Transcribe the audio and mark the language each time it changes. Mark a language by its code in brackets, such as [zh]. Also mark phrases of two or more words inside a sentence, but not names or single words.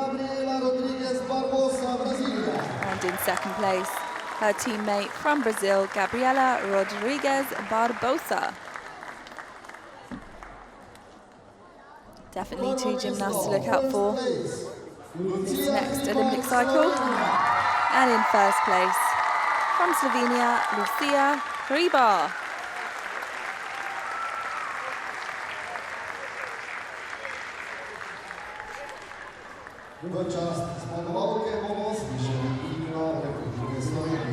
[en] And in second place, her teammate from Brazil, Gabriela Rodrigues Barbosa. Definitely two gymnasts to look out for this next Olympic cycle. And in first place, from Slovenia, Lucia Hribar. [sl] V čast zmagovalke bomo slišali himno Republike Slovenije.